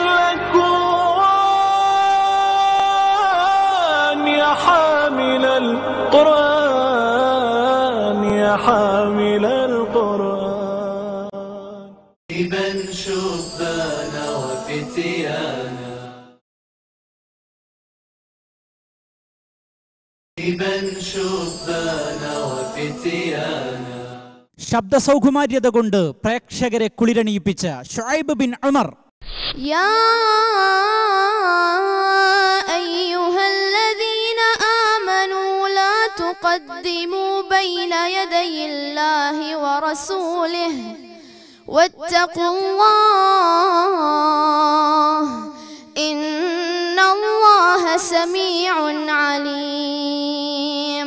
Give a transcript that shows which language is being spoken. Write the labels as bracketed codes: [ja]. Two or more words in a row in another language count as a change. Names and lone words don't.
[ar] الأكوان يا حامل القرآن يا حامل القرآن ابن شبانا وفتيانا ابن شبانا وفتيانا. [ml] ശബ്ദ സൗകുമാര്യത കൊണ്ട് പ്രേക്ഷകരെ കുളിരണിയിപ്പിച്ച ഷുഐബ് ബിൻ ഉമർ. [ar] يا أيها الذين آمنوا لا تقدموا بين يدي الله ورسوله واتقوا الله إن الله سميع عليم.